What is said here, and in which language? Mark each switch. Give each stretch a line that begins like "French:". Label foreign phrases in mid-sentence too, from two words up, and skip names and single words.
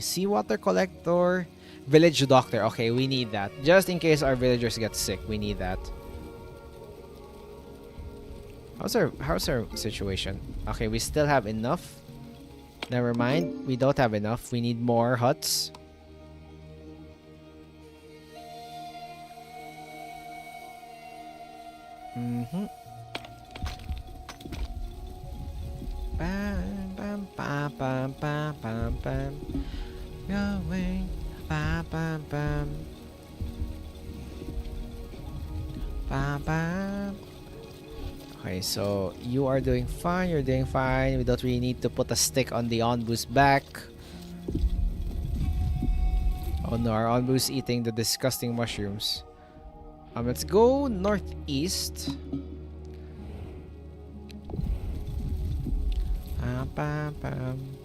English: Seawater collector. Village doctor. Okay, we need that. Just in case our villagers get sick, we need that. How's our situation? Okay, we still have enough. Never mind. We don't have enough. We need more huts. Bam, bam, bam, bam, bam, bam, bam. Going, bam, bam, bam. Bam, bam. Okay, so you are doing fine. You're doing fine. We don't really need to put a stick on the Onbu's back. Oh no, our Onbu's eating the disgusting mushrooms. Let's go northeast. Pam, pam.